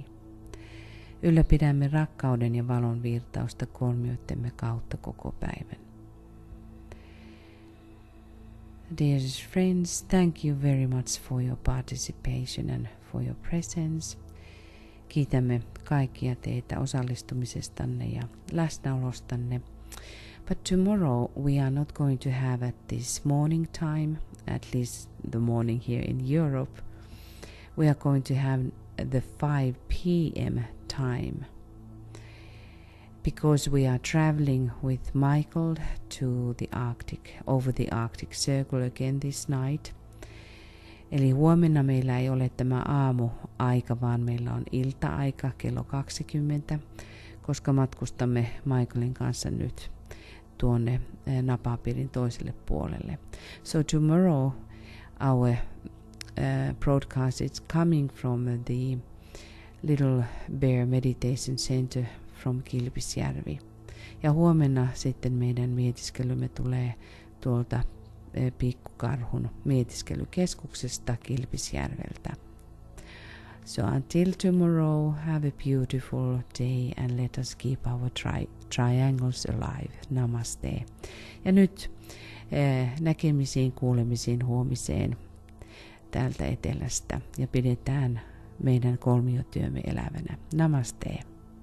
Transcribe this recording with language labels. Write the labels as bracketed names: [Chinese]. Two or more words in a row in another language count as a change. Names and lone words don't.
[Finnish] Ylläpidämme rakkauden ja valon virtausta kolmioittemme kautta koko päivän. [English] Dearest friends, thank you very much for your participation and for your presence. [Finnish] Kiitämme kaikkia teitä osallistumisestanne ja läsnäolostanne. [English] But tomorrow we are not going to have at this morning time, at least the morning here in Europe. We are going to have the 5 p.m. time. Because we are traveling with Michael to the Arctic, over the Arctic Circle again this night. [Finnish] Eli huomenna meillä ei ole tämä aamuaika, vaan meillä on ilta-aika kello 20, koska matkustamme Michaelin kanssa nyt tuonne napapiirin toiselle puolelle. [English] So tomorrow our broadcast is coming from the Little Bear Meditation Center from Kilpisjärvi. [Finnish] Ja huomenna sitten meidän mietiskelymme tulee tuolta Pikkukarhun mietiskelykeskuksesta Kilpisjärveltä. [English] So until tomorrow, have a beautiful day and let us keep our triangles alive. Namaste. [Finnish] Ja nyt näkemisiin, kuulemisiin huomiseen täältä etelästä ja pidetään meidän kolmiotyömme elävänä. Namaste.